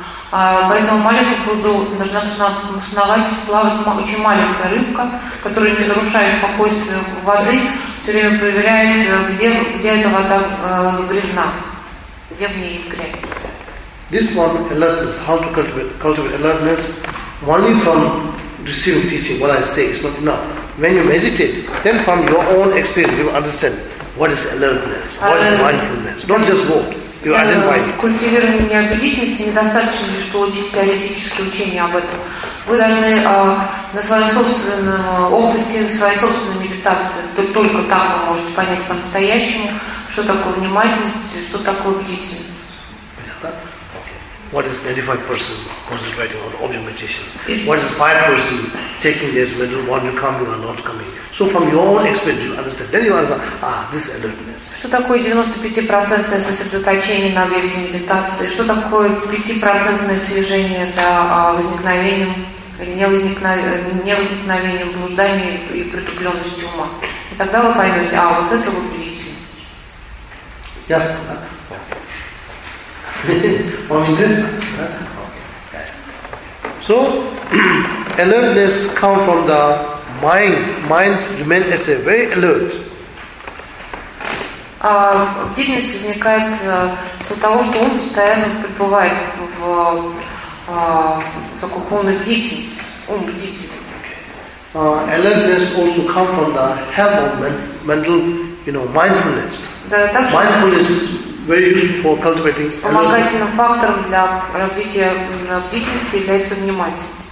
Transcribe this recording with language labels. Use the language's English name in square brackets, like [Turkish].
[Russian] Поэтому в маленьком пруду должна основать плавать очень маленькая рыбка, которая не нарушает спокойствие воды, все время проверяет, где эта вода грязна, где в ней есть грязь. [English] This one alertness, how to cultivate alertness, only from receiving teaching, what I say is not enough. When you meditate, then from your own experience, you will understand what is alertness, what is mindfulness. Not just what. [Russian] Культивирование бдительности недостаточно лишь получить теоретическое учение об этом. Вы должны на своем собственном опыте, на своей собственной медитации, только там вы можете понять по-настоящему, что такое внимательность, что такое бдительность. [English] What is 95% concentrating on object meditation? What is 5% taking this whether one will come or not coming? So from your own experience, you understand. Then you understand, this alertness. [Russian] Что такое 95% сосредоточение на объекте медитации? Что такое 5% слежение за возникновением или невозникновением блуждания и притупленности ума? И тогда вы поймете, вот это вот бдительность. Ясно, да? [English] So, alertness comes from the mind. Mind remains as a very alert. [Russian] Бдительность возникает из-за того, что ум постоянно пребывает в такой полной бдительности. Ум бдительный. [English] Alertness also comes from the help of mental, mindfulness. Mindfulness is very useful for cultivating [Russian] Помогательным фактором для развития бдительности является внимательность.